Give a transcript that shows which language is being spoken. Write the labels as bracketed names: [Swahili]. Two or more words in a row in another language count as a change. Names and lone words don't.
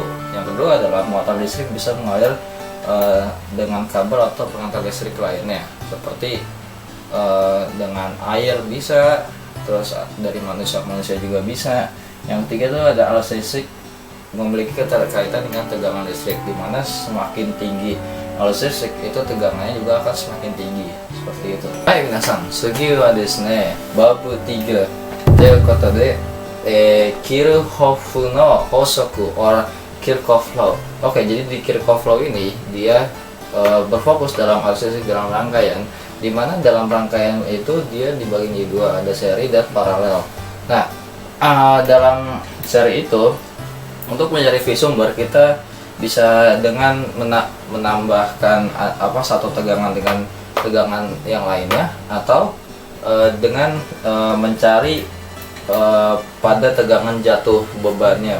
[Indonesian] Yang kedua adalah muatan listrik bisa mengalir dengan kabel atau pengantar listrik lainnya, seperti dengan air bisa, terus dari manusia juga bisa. Yang ketiga itu ada arus listrik memiliki keterkaitan dengan tegangan listrik, di mana semakin tinggi arus listrik itu tegangannya juga akan semakin tinggi, seperti itu. [Japanese] はい皆さん、次はですね, bab 3 ということで、キルヒホッフの法則 [English] or Kirchhoff law. [Indonesian] Oke, jadi di Kirchhoff law ini dia berfokus dalam arus listrik dalam rangkaian, di mana dalam rangkaian itu dia dibagi menjadi dua, ada seri dan paralel. Nah, dalam seri itu untuk mencari V sumber kita bisa dengan menambahkan satu tegangan dengan tegangan yang lainnya, atau dengan mencari pada tegangan jatuh bebannya.